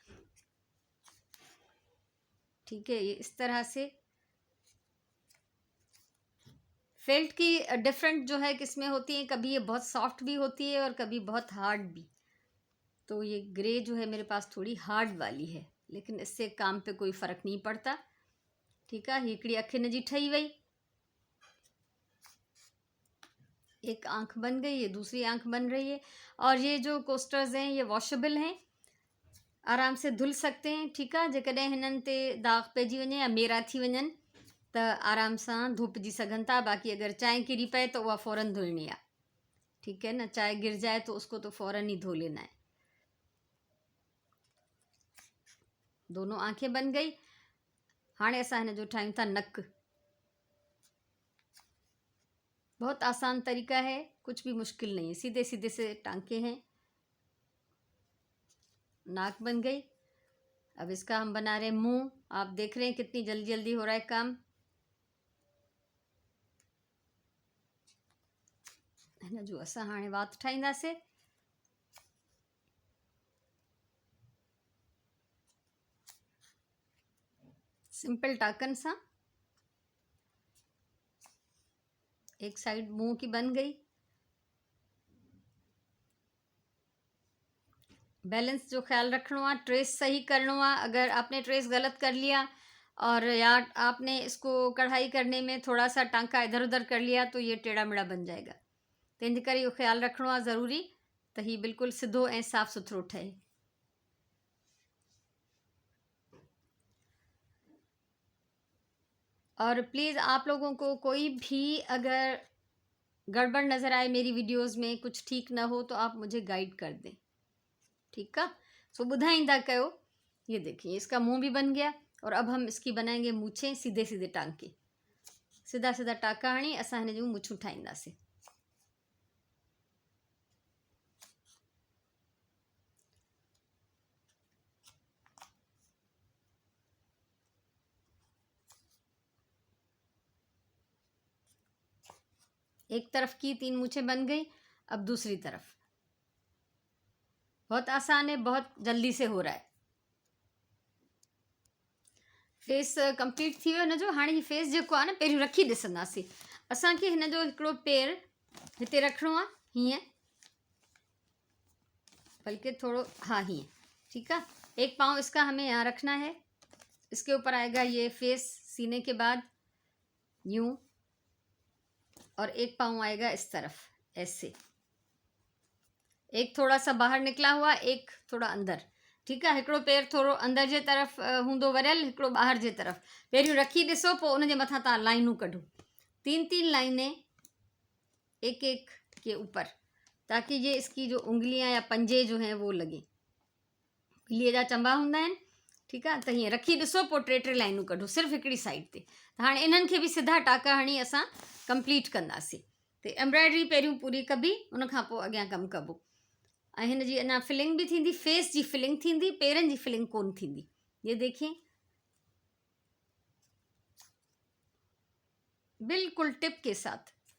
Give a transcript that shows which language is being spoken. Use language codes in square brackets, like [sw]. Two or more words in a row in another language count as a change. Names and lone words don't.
[hi] ठीक है, ये इस तरह से फेल्ट की डिफरेंट जो है किसमें होती है, कभी ये बहुत सॉफ्ट भी होती है और कभी बहुत हार्ड भी। तो ये ग्रे जो है मेरे पास थोड़ी हार्ड वाली है, लेकिन इससे काम पे कोई फ़र्क नहीं पड़ता। ठीक है, [sd] हिकिड़ी अखि हिन जी ठही वई, [hi] एक आंख बन गई, ये दूसरी आंख बन रही है। और ये जो कोस्टर्स हैं ये वॉशेबल हैं, आराम से धुल सकते हैं। ठीक है, [sd] जेकॾहिं हिननि ते दाग पइजी वञे या मेरा थी वञनि त आराम सां धोपिजी सघनि था। [hi] बाक़ी अगर चाय [sd] किरी पए [hi] तो वह फ़ौरन धुलनी है। ठीक है ना, चाय गिर जाए तो उसको तो फ़ौरन ही धो लेना है। दोनों आंखें बन गई। [sd] हाणे असां हिन जो ठाहियूं था नक। [hi] बहुत आसान तरीका है, कुछ भी मुश्किल नहीं है, सीधे सीधे से टांके हैं। नाक बन गई। अब इसका हम बना रहे हैं मुंह। आप देख रहे हैं कितनी जल्दी जल्दी हो रहा है काम। [sd] हिन जो असां हाणे वात ठाहींदासीं। [hi] सिंपल [sd] टाकन सां [hi] एक साइड मुंह की बन गई। बैलेंस जो ख्याल रखना है, ट्रेस सही करना है। अगर आपने ट्रेस गलत कर लिया और या आपने इसको कढ़ाई करने में थोड़ा सा टांका इधर उधर कर लिया तो ये टेढ़ा मेढ़ा बन जाएगा। [sd] तंहिंजे करे इहो [hi] ख्याल रखना है [sd] ज़रूरी त ही बिल्कुल सिधो ऐं साफ़ सुथरो ठहे। [hi] और प्लीज़ आप लोगों को कोई भी अगर गड़बड़ नज़र आए मेरी वीडियोस में, कुछ ठीक ना हो तो आप मुझे गाइड कर दें। ठीक है, [sd] सो ॿुधाईंदा कयो। [hi] ये देखिए इसका मुंह भी बन गया। और अब हम इसकी बनाएंगे मूछें, सीधे सीधे टांके, [sd] सीधा सीधा टाका हणी असां हिन जूं मूछूं ठाहींदासीं। [hi] एक तरफ की 3 मूछें बन गई, अब दूसरी तरफ। बहुत आसान है, बहुत जल्दी से हो रहा है। [sd] फेस कंप्लीट थी वियो हिन जो। हाणे ही फेस जेको आहे न पहिरियों रखी ॾिसंदासीं। असांखे हिन जो हिकिड़ो पेर हिते रखिणो आहे, हीअं, बल्कि थोड़ो, हाँ हीअं। [hi] ठीक है, एक पाँव इसका हमें यहाँ रखना है, इसके ऊपर आएगा ये फेस सीने के बाद यूं, और एक पाँव आएगा इस तरफ ऐसे, एक थोड़ा सा बाहर निकला हुआ, एक थोड़ा अंदर। ठीक है, [sd] हिकिड़ो पैर थोड़ो अंदर जे तरफ हूंदो वरियल, हिकिड़ो ॿाहिरि जे तरफ। पहिरियों रखी ॾिसो, पोइ उन जे मथां तव्हां लाइनूं कढो, [hi] 3-3 लाइनें एक एक के ऊपर, ताकि ये इसकी जो उंगलियां या पंजे जो हैं वो लगे। [sd] ॿिलीअ जा चंबा हूंदा आहिनि। [hi] ठीक है, [sd] त हीअं रखी ॾिसो, पोइ 3-3 लाइनूं कढो सिर्फ़ु हिकिड़ी साइड ते। त हाणे इन्हनि खे बि सिधा टाका हणी असां कंप्लीट कंदासीं। त एम्ब्रॉयडरी पहिरियों पूरी कबी, उन खां पोइ अॻियां कमु कबो। ऐं हिन जी अञा फिलिंग भी थींदी, फेस जी फिलिंग थींदी, पेरनि जी फिलिंग कोन थींदी। [hi] ये देखिए बिल्कुल टिप के साथ।